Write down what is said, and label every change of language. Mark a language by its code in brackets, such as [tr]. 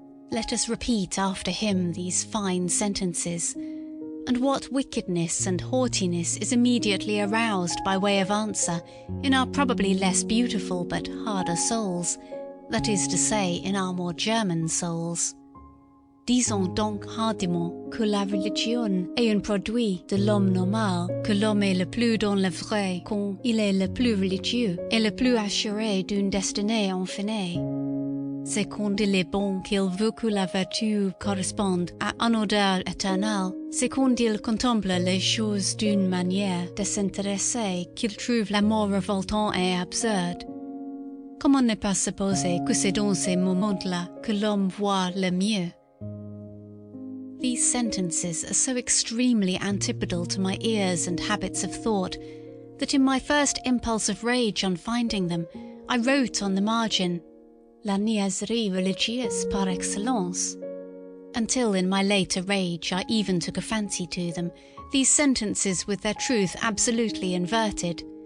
[en] Let us repeat after him these fine sentences, and what wickedness and haughtiness is immediately aroused by way of answer in our probably less beautiful but harder souls, that is to say, in our more German souls. [fr] Disons donc hardiment que la religion est un produit de l'homme normal, que l'homme est le plus dans le vrai quand il est le plus religieux et le plus assuré d'une destinée infinie. C'est quand il est bon qu'il veut que la vertu corresponde à un odeur éternel, c'est quand il contemple les choses d'une manière désintéressée qu'il trouve l'amour révoltant et absurde. Comment ne pas supposer que c'est dans ces moments-là que l'homme voit le mieux? [en] These sentences are so extremely antipodal to my ears and habits of thought that in my first impulse of rage on finding them, I wrote on the margin, [fr] La niaiserie religieuse par excellence, [en] until in my later rage I even took a fancy to them, these sentences with their truth absolutely inverted.